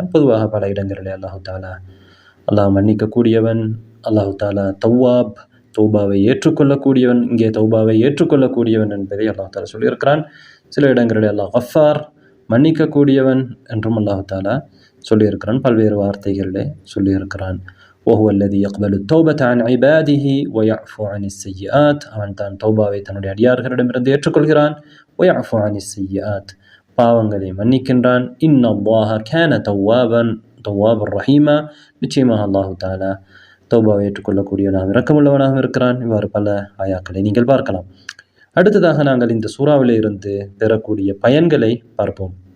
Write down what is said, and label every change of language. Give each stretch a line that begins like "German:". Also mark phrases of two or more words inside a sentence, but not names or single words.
Tamil: பொதுவாக பல இடங்களிலே
Arabic: الله تعالى
Tamil: அல்லாஹ் மன்னிக்கக்கூடியவன்,
Arabic: الله تعالى تواب,
Tamil: தௌபாவை ஏற்றுக்கொள்ளக்கூடியவன், இங்கே தௌபாவை ஏற்றுக்கொள்ளக்கூடியவன் என்பதை
Arabic: الله تعالى
Tamil: சொல்லியிருக்கிறான். சில இடங்களிலே
Arabic: الله غفار,
Tamil: மன்னிக்கக்கூடியவன் என்றும்
Arabic: الله تعالى
Tamil: சொல்லியிருக்கிறான். பல்வேறு வார்த்தைகளிலே சொல்லியிருக்கிறான்.
Arabic: وهو الذي يقبل التوبة عن عباده ويعفو عن السيئات.
Tamil: அவன் தான் தௌபாவை தன்னுடைய அடியார்களிடமிருந்து ஏற்றுக்கொள்கிறான்.
Arabic: ويعفو عن السيئات,
Tamil: பாவங்களை மன்னிக்கின்றான்.
Arabic: إن الله كان توابا رحيما,
Tamil: நிச்சயமாக
Arabic: الله تعالى
Tamil: தௌபாவை ஏற்றுக்கொள்ளக்கூடியவனாக இரக்கமுள்ளவனாக இருக்கிறான். இவ்வாறு பல ஆயாக்களை நீங்கள் பார்க்கலாம். அடுத்ததாக நாங்கள் இந்த சூறாவிலே இருந்து பெறக்கூடிய பயன்களை பார்ப்போம்.